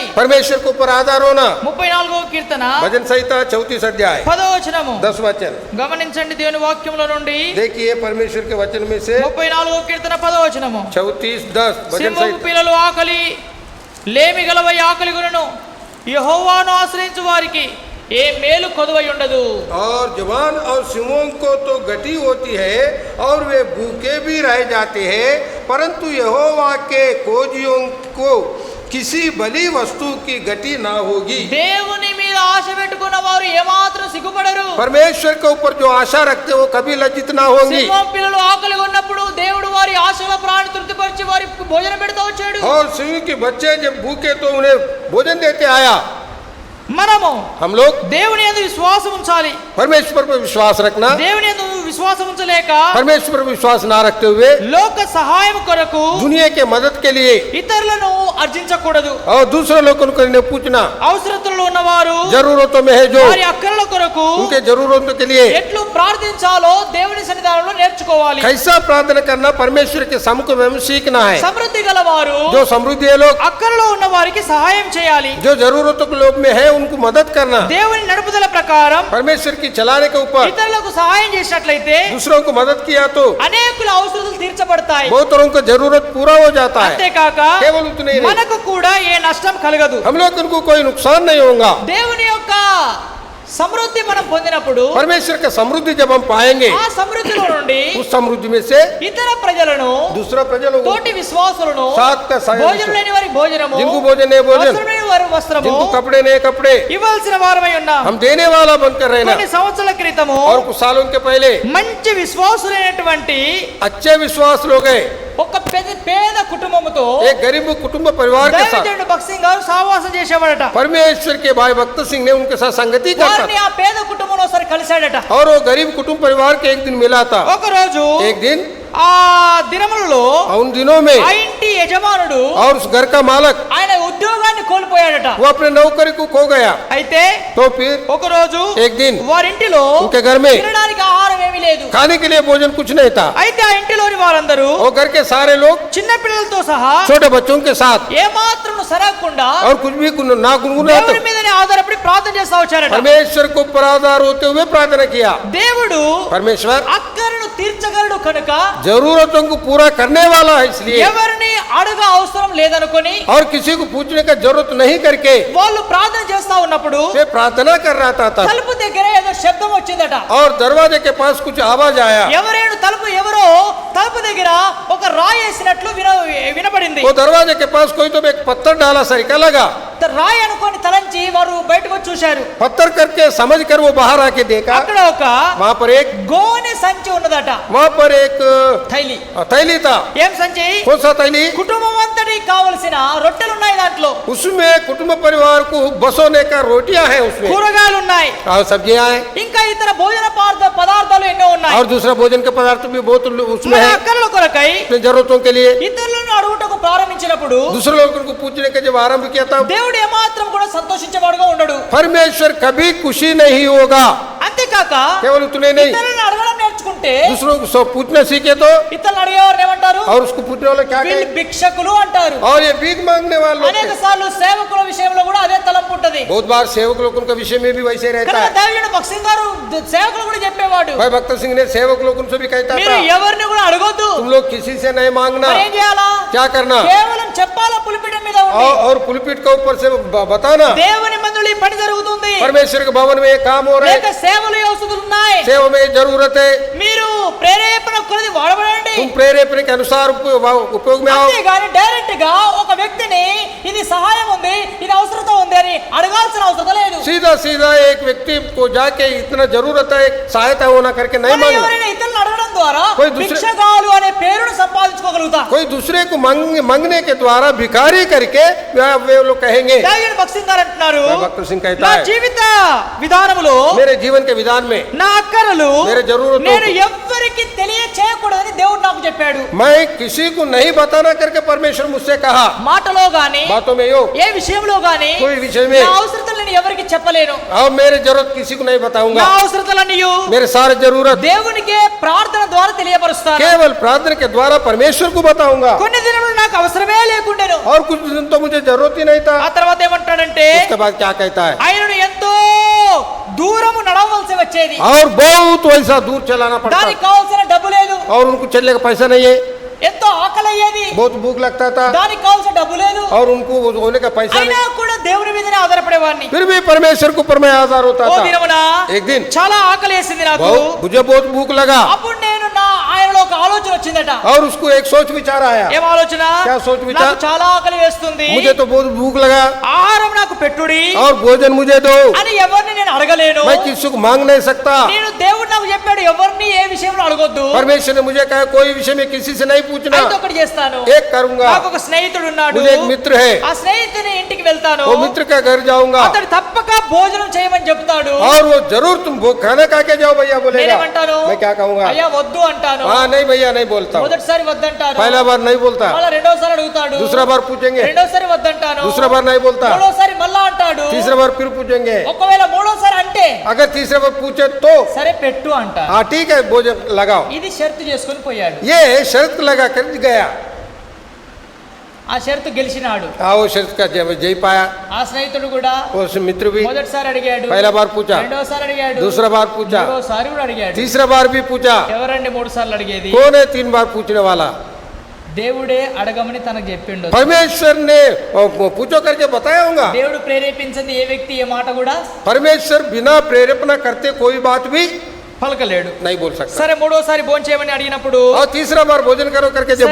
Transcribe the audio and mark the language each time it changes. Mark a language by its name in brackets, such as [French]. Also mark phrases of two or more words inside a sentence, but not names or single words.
[Hindi] परमेश्वर के ऊपर आधार होना। [Telugu] 34వ కీర్తన [Hindi] भजन संहिता 34 अध्याय [Telugu] 10వ వచనము [Hindi] 10 वचन [Telugu] గమనించండి. దేవుని వాక్యములో నుండి [Hindi] देखिए, परमेश्वर के वचन में से [Telugu] 34వ కీర్తన 10వ వచనము. [Hindi] 34:10 भजन [Telugu] సింహపు [Hindi] संहिता। [Telugu] పిల్లలు ఆకలి లేమి గలవై ఆకలి గురును యెహోవాను ఆశ్రయించు వారికి ఏ మేలు కొదువై ఉండదు. [Hindi] और जवान और सिंहों को तो गति होती है और वे भूखे भी रह जाते हैं, परंतु यहोवा के खोजियों को किसी भली वस्तु की गति ना होगी। [Telugu] దేవుని మీద ఆశ పెట్టుకున్న వారు ఏమాత్రం సిగ్గుపడరు. [Hindi] परमेश्वर के ऊपर जो आशा रखते वो कभी लज्जित ना होंगी। [Telugu] సింహం పిల్లలు ఆకలి ఉన్నప్పుడు దేవుడు వారి ఆశల ప్రాణి తృప్తిపరిచి వారి భోజనం పెడతా వచ్చాడు. [Hindi] और सिंह के बच्चे जब भूखे तो उन्हें भोजन देते आया। [Telugu] మనము [Hindi] हम लोग [Telugu] దేవుని యందు విశ్వాసం ఉంచాలి. [Hindi] परमेश्वर पर विश्वास रखना, [Telugu] దేవుని యందు విశ్వాసం ఉంచలేక [Hindi] परमेश्वर पर विश्वास ना रखते हुए [Telugu] లోక సహాయం కొరకు [Hindi] दुनिया के मदद के लिए [Telugu] ఇతరులను అర్జించకూడదు. [Hindi] और दूसरे लोगों को इन्हें पूछना, [Telugu] అవసరతలో ఉన్నవారు [Hindi] जरूरतों में है जो [Telugu] వారి అక్కరల కొరకు [Hindi] उनके जरूरतों के लिए [Telugu] ఎట్లు ప్రార్థించాలో దేవుని సన్నిధానంలో నేర్చుకోవాలి. [Hindi] कैसा प्रार्थना करना परमेश्वर के सम्मुख में हमें सीखना है. [Telugu] సమృద్ధి గలవారు [Hindi] जो समृद्धि है लोग, [Telugu] అక్కరలో ఉన్న వారికి సహాయం చేయాలి. [Hindi] जो जरूरतों के लोग में है उनको मदद करना, [Telugu] దేవుని నడుపుదల ప్రకారం [Hindi] परमेश्वर की चलाने के ऊपर [Telugu] ఇతరులకు సహాయం చేసినట్లయితే [Hindi] दूसरों को मदद किया तो [Telugu] అనేకుల అవసరాలు తీర్చబడతాయి. [Hindi] बहुत लोगों का जरूरत पूरा हो जाता है. [Telugu] అంతేకాక [Hindi] केवल उतने ही नहीं, [Telugu] మనకు కూడా ఏ నష్టం కలగదు. [Hindi] हम लोग उनको कोई नुकसान नहीं होगा. [Telugu] దేవుని యొక్క సమృద్ధి మనం పొందినప్పుడు [Hindi] परमेश्वर का समृद्धि जब हम पाएंगे, [Telugu] ఆ సమృద్ధిలో నుండి [Hindi] उस समृद्धि में से [Telugu] ఇతర ప్రజలను [Hindi] दूसरा प्रजलों को [Telugu] తోటి విశ్వాసులను [Hindi] साथ का साथ, [Telugu] భోజనం లేని వారి భోజనము [Hindi] जिनको भोजन नहीं भोजन, [Telugu] వస్త్రం లేని వారి వస్త్రము [Hindi] जिनको कपड़े नहीं कपड़े, [Telugu] ఇవ్వాల్సిన వారమై ఉన్నాం. [Hindi] हम देने वाला बनकर रहना. [Telugu] కొన్ని సంవత్సరాల క్రితము [Hindi] और कुछ सालों के पहले [Telugu] మంచి విశ్వాసులైనటువంటి [Hindi] अच्छे विश्वास लोग हैं, [Telugu] ఒక పేద కుటుంబముతో [Hindi] एक गरीब कुटुंब परिवार के साथ [Telugu] దైవజనుడు భక్త్ సింగ్ గారు సహవాసం చేసేవాడట. [Hindi] परमेश्वर के भाई भक्त सिंह ने उनके साथ संगति करता [Telugu] వారిని ఆ పేద కుటుంబంలో ఒకసారి కలిశాడట. [Hindi] और वो गरीब कुटुंब परिवार के एक दिन मिला था. [Telugu] ఒక రోజు [Hindi] एक दिन [Telugu] ఆ దినములలో [Hindi] उन दिनों में [Telugu] ఆ ఇంటి యజమానుడు [Hindi] और उस घर का मालक [Telugu] ఆయన ఉద్యోగాన్ని కోల్పోయాడట. [Hindi] वो अपने नौकरी को खो गया. [Telugu] అయితే [Hindi] तो फिर [Telugu] ఒక రోజు [Hindi] एक दिन [Telugu] వారింటిలో [Hindi] उनके घर में [Telugu] తినడానికి ఆహారం ఏమీ లేదు. [Hindi] खाने के लिए भोजन कुछ नहीं था. [Telugu] అయితే ఆ ఇంటిలోని వారందరూ [Hindi] और घर के सारे लोग [Telugu] చిన్న పిల్లలతో సహా [Hindi] छोटे बच्चों के साथ [Telugu] ఏమాత్రం సరగకుండా [Hindi] और कुछ भी ना गुनगुनाते [Telugu] దేవుని మీదనే ఆధారపడి ప్రార్థన చేస్తా వచ్చారట. [Hindi] परमेश्वर को पराधार होते हुए प्रार्थना किया. [Telugu] దేవుడు [Hindi] परमेश्वर [Telugu] అక్కరను తీర్చగలడు కనుక [Hindi] जरूरतों को पूरा करने वाला है, इसलिए [Telugu] ఎవరిని అడగ అవసరం లేదనుకొని [Hindi] और किसी को पूछने का जरूरत नहीं करके [Telugu] వాళ్ళు ప్రార్థన చేస్తా ఉన్నప్పుడు [Hindi] वे प्रार्थना कर रहा था. [Telugu] తలుపు దగ్గర ఏదో శబ్దం వచ్చిందట. [Hindi] और दरवाजे के पास कुछ आवाज आया. [Telugu] ఎవరేను ఎవరో తలుపు దగ్గర ఒక రాయి వేసినట్లు వినపడింది. [Hindi] वो दरवाजे के पास कोई तो एक पत्थर डाला सरिका लगा. [Telugu] రాయి అనుకొని తలంచి వారు బయటకు వచ్చి చూశారు. [Hindi] पत्थर करके समझ कर वो बाहर आके देखा. [Telugu] అక్కడ ఒక [Hindi] वहाँ पर एक [Telugu] గోనె సంచి ఉన్నదట. [Hindi] वहाँ पर एक थैली थैली था. [Telugu] ఏం సంచి? [Hindi] कौन सा थैली? [Telugu] కుటుంబం అంతటికి కావలసిన రొట్టెలు ఉన్నాయి దాంట్లో. [Hindi] उसमें कुटुंब परिवार को बसोने का रोटियां हैं उसमें, [Telugu] కూరగాయలు ఉన్నాయి. [Hindi] और सब्जियां हैं, [Telugu] ఇంకా ఇతర భోజన పదార్థాలు ఎన్నో ఉన్నాయి. [Hindi] और दूसरा भोजन के पदार्थ भी बहुत उसमें [Telugu] మన [Hindi] है. [Telugu] అక్కర్ల కొరకై [Hindi] अपनी जरूरतों के लिए [Telugu] ఇతరులను అడుగుటకు ప్రారంభించినప్పుడు [Hindi] दूसरे लोगों को पूछने का जब आरंभ किया था, [Telugu] దేవుడు ఏమాత్రం కూడా సంతోషించేవాడుగా ఉండడు. [Hindi] परमेश्वर कभी खुशी नहीं होगा. [Telugu] అంతేకాక [Hindi] केवल उतने नहीं, [Telugu] ఇతరులను అడగడం నేర్చుకుంటే [Hindi] दूसरों को सब पूछना सीखे तो, [Telugu] ఇతరులను అడిగేవారు ఏమంటారు? [Hindi] और उसको पूछने वाला क्या [Telugu] వీళ్ళు [Hindi] कहे, [Telugu] భిక్షకులు అంటారు. [Hindi] और ये भीख मांगने वाले लोग [Telugu] అనేక [Hindi] हैं. [Telugu] సార్లు సేవకుల విషయంలో కూడా అదే తలంపు ఉంటది. [Hindi] बहुत बार सेवक लोगों का विषय में भी वैसे रहता [Telugu] కనుక [Hindi] है. [Telugu] దైవజనుడు భక్త్ సింగ్ గారు సేవకులు కూడా చెప్పేవాడు, [Hindi] भाई भक्त सिंह ने सेवक लोगों से भी कहता [Telugu] మీరు [Hindi] था, [Telugu] ఎవరిని కూడా అడగొద్దు. [Hindi] तुम लोग किसी से नहीं मांगना. [Telugu] మరి ఏం చేయాలా? [Hindi] क्या करना? [Telugu] కేవలం చెప్పాలా పులిపిటం మీద ఉండి. [Hindi] और पुलपिट के ऊपर से बताना, [Telugu] దేవుని మందిరంలో ఈ పని జరుగుతుంది. [Hindi] परमेश्वर के भवन में ये काम हो रहा [Telugu] లేక [Hindi] है, [Telugu] సేవలు అవసరం ఉన్నాయి. [Hindi] सेवा में जरूरत है, [Telugu] మీరు ప్రేరేపణ కొలది వాడబడండి. [Hindi] तुम प्रेरेपण के अनुसार उपयोग में आओ. [Telugu] అంతేగాని డైరెక్ట్ గా ఒక వ్యక్తిని ఇది సహాయం ఉంది, ఇది అవసరత ఉంది అని అడగాల్సిన అవసరం లేదు. [Hindi] सीधा सीधा एक व्यक्ति को जाके इतना जरूरत है सहायता होना करके नहीं [Telugu] మనం [Hindi] मांगना. [Telugu] ఎవరైనా ఇతరులను అడగడం ద్వారా [Hindi] कोई दूसरे- [Telugu] భిక్షగాలు అనే పేరును సంపాదించుకోగలుగుతాం. [Hindi] कोई दूसरे को मांगने के द्वारा भिखारी करके वे लोग कहेंगे. [Telugu] దైవజనుడు భక్త్ సింగ్ గారు అంటున్నారు, [Hindi] भक्त सिंह कहता [Telugu] నా [Hindi] है, [Telugu] జీవిత విధానములో [Hindi] मेरे जीवन के विधान में [Telugu] నా అక్కరలు [Hindi] मेरे जरूरतों [Telugu] నేను [Hindi] को [Telugu] ఎవ్వరికి తెలియచేయకూడదని దేవుడు నాకు చెప్పాడు. [Hindi] मैं किसी को नहीं बताना करके परमेश्वर मुझसे कहा. [Telugu] మాటలో గాని [Hindi] बातों में यो [Telugu] ఏ విషయంలో గాని [Hindi] कोई विषय में [Telugu] నా అవసరతలు నేను ఎవరికి చెప్పలేను. [Hindi] और मेरे जरूरत किसी को नहीं बताऊंगा. [Telugu] నా అవసరతలన్నీ [Hindi] मेरे सारे जरूरत [Telugu] దేవునికే ప్రార్థన ద్వారా తెలియపరుస్తాను. [Hindi] केवल प्रार्थना के द्वारा परमेश्वर को बताऊंगा. [Telugu] కొన్ని దినములు నాకు అవసరమే లేకుండెను. [Hindi] और कुछ दिन तो मुझे जरूरत ही नहीं था. [Telugu] ఆ తర్వాత ఏమంటాడంటే [Hindi] उसके बाद क्या कहता है, [Telugu] ఆయనను ఎంతో దూరము నడవవలసి వచ్చేది. [Hindi] और बहुत वैसा दूर चलाना पड़ता [Telugu] దానికి కావాల్సిన డబ్బు లేదు. [Hindi] और उनको चलने का पैसा नहीं है. [Telugu] ఎంతో ఆకలి అయ్యేది. [Hindi] बहुत भूख लगता था [Telugu] దానికి కావాల్సిన డబ్బు లేదు. [Hindi] और उनको वो होने का पैसा [Telugu] అయినా [Hindi] नहीं. [Telugu] కూడా దేవుని మీదనే ఆధారపడేవాడిని. [Hindi] फिर भी परमेश्वर के ऊपर मैं आधार होता [Telugu] ఓ [Hindi] था. [Telugu] దినమున [Hindi] एक दिन [Telugu] చాలా ఆకలి వేసింది నాకు. [Hindi] मुझे बहुत भूख लगा [Telugu] అప్పుడు నేను ఆయనలో ఒక ఆలోచన వచ్చిందట. [Hindi] और उसको एक सोच विचार आया. [Telugu] ఏం ఆలోచన? [Hindi] क्या सोच विचार? [Telugu] నాకు చాలా ఆకలి వేస్తుంది, [Hindi] मुझे तो बहुत भूख लगा [Telugu] ఆహారం నాకు పెట్టుడి [Hindi] और भोजन मुझे दो. [Telugu] అని ఎవరిని నేను అడగలేను. [Hindi] मैं किसी को मांग नहीं सकता. [Telugu] నేను దేవుడు నాకు చెప్పాడు ఎవరిని ఏ విషయంలో అడగొద్దు. [Hindi] परमेश्वर ने मुझे कहा कोई विषय में किसी से नहीं पूछना. [Telugu] అయితే ఒకటి చేస్తాను, [Hindi] एक करूंगा. [Telugu] నాకు ఒక స్నేహితుడు ఉన్నాడు. [Hindi] मुझे एक मित्र है, [Telugu] ఆ స్నేహితుని ఇంటికి వెళ్తాను. [Hindi] वो मित्र का घर जाऊंगा. [Telugu] అతడు తప్పక తప్పక భోజనం చేయమని చెప్తాడు. [Hindi] और वो जरूर तुम वो खाना खा के जाओ भैया बोलेगा। [Telugu] నేనేమంటాను, [Hindi] मैं क्या कहूँगा, [Telugu] అయ్యా వద్దు అంటాను. [Hindi] हाँ नहीं भैया नहीं बोलता हूँ। [Telugu] మొదటిసారి వద్దంటాను, [Hindi] पहला बार नहीं बोलता, [Telugu] మళ్ళా రెండోసారి అడుగుతాడు, [Hindi] दूसरा बार पूछेंगे, [Telugu] రెండోసారి వద్దంటాను, [Hindi] दूसरा बार नहीं बोलता, [Telugu] మూడోసారి మళ్ళా అంటాడు, [Hindi] तीसरा बार फिर पूछेंगे, [Telugu] ఒకవేళ మూడోసారి అంటే [Hindi] अगर तीसरा बार पूछे तो [Telugu] సరే పెట్టు అంట. [Hindi] हाँ ठीक है भोजन लगाओ। [Telugu] ఇది షరతు చేసుకుని పోయాడు. [Hindi] ये शर्त लगा कर गया, [Telugu] ఆ షరతు గెలిచినాడు. [Hindi] हाँ वो शर्त का जय पाया। [Telugu] ఆ స్నేహితుడు కూడా [Hindi] उस मित्र भी [Telugu] మొదటిసారి అడిగాడు, [Hindi] पहला बार पूछा, [Telugu] రెండోసారి అడిగాడు, [Hindi] दूसरा बार पूछा, [Telugu] మూడోసారి కూడా అడిగాడు. [Hindi] तीसरा बार भी पूछा। [Telugu] ఎవరండి మూడు సార్లు అడిగేది? [Hindi] कौन है 3 बार पूछने वाला? [Telugu] దేవుడే అడగమని తనకు చెప్పిండు. [Hindi] परमेश्वर ने पूछो करके बताया होगा। [Telugu] దేవుడు ప్రేరేపించింది ఏ వ్యక్తి ఏ మాట కూడా [Hindi] परमेश्वर बिना प्रेरेपणा करते कोई बात भी [Telugu] పలకలేడు. [Hindi] नहीं बोल सकता। [Telugu] సరే మూడోసారి భోజనం చేయమని అడిగినప్పుడు [Hindi] और तीसरा बार भोजन करो करके जब